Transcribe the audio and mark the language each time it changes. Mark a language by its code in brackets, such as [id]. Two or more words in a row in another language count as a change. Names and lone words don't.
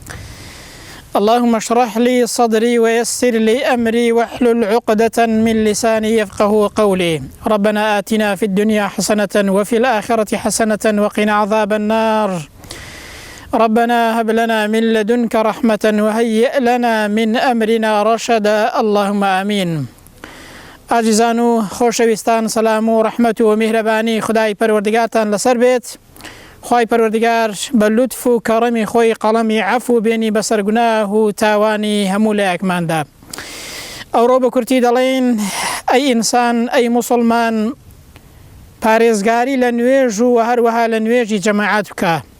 [ar] اللهم اشرح لي صدري ويسر لي أمري واحلل عقدة من لساني يفقه قولي. ربنا آتنا في الدنيا حسنة وفي الآخرة حسنة وقنا عذاب النار. ربنا هب لنا من لدنك رحمة وهيئ لنا من أمرنا رشدا. اللهم آمين. [ckb] عزیزان و خۆشەویستان، سەلام و ڕەحمەت و میهرەبانی خدای پەروەردگارتان لەسەر بێت. خوای پەروەردگار بە لوتف و کەڕەمی خۆی قەڵەمی عەفو بێنی بەسەر گوناه و تاوانی هەموو لایەکماندا. ئەوڕۆ بە کورتی دەڵێن ئەی ئینسان، ئەی موسڵمان، پارێزگاری لە نوێژ و هەروەها لە نوێژی جەماعەت بکە.